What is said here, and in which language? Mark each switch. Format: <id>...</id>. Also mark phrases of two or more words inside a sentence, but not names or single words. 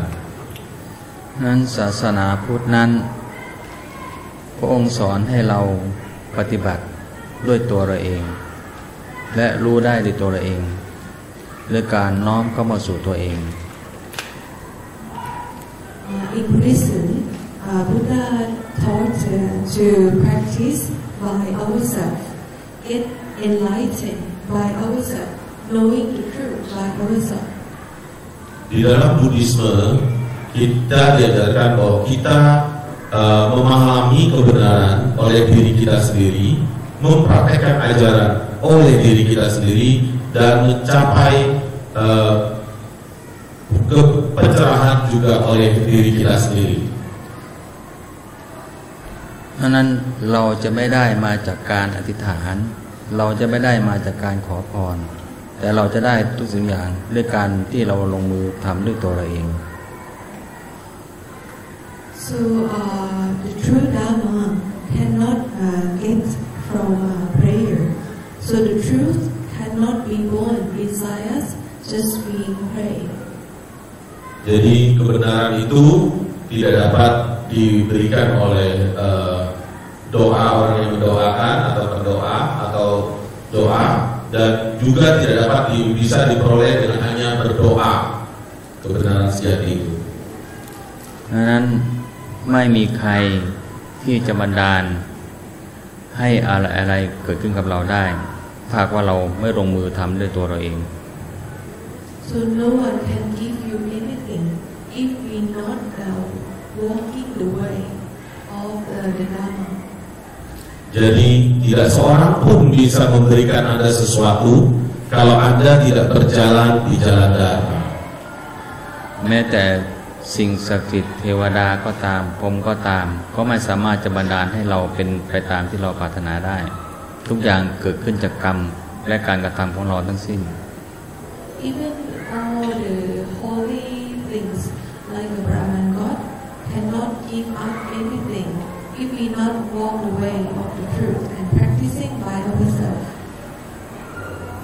<th>นั้นศาสนาพุทธนั้นพระองค์สอนให้เราปฏิบัติด้วยตัวเราเองและรู้ได้ด้วยตัวเราเองด้วยการน้อมเข้ามาสู่ตัวเอง</th> <en>In Buddhism, Buddha taught to practice by ourselves, get enlightened by ourselves, knowing the truth by ourselves.</en> <id>Di dalam Buddhisme kita diajarkan bahwa kita memahami kebenaran oleh diri kita sendiri, mempraktekkan ajaran oleh diri kita sendiri, dan mencapai pencerahan juga oleh diri kita sendiri.</id> <th>นั้นเราจะไม่ได้มาจากการอธิษฐานเราจะไม่ได้มาจากการขอพรแต่เราจะได้ทุกสิ่งอย่างด้วยการที่เราลงมือทำด้วยตัวเราเอง</th> <en>So the true Dharma cannot get from prayer. So the truth cannot be born inside us just being prayed.</en> <id>Jadi kebenaran itu tidak dapat diberikan oleh doa orang yang mendoakan atau pendoa atau doa, dan juga tidak dapat bisa diperoleh dengan hanya berdoa kebenaran sejati itu.</id> <th>ดังนั้นไม่มีใครที่จะบันดาลให้อะไรเกิดขึ้นกับเราได้ถ้าว่าเราไม่ลงมือทำด้วยตัวเราเอง</th> <en>So no one can give you anything if we not walking the way of the Dharma.</en> <id>Jadi tidak seorang pun bisa memberikan Anda sesuatu kalau Anda tidak berjalan di jalan Dharma.</id> <th>แม้แต่สิ่งศักดิ์สิทธิ์เทวดาก็ตามพรหมก็ตามก็ไม่สามารถจะบันดาลให้เราเป็นไปตามที่เราปรารถนาได้ทุกอย่างเกิดขึ้นจากกรรมและการกระทำของเราทั้งสิ้น</th> <en>Even all the holy things like the Brahman God cannot give up anything if we not walk the way of the truth and practicing by ourselves.</en>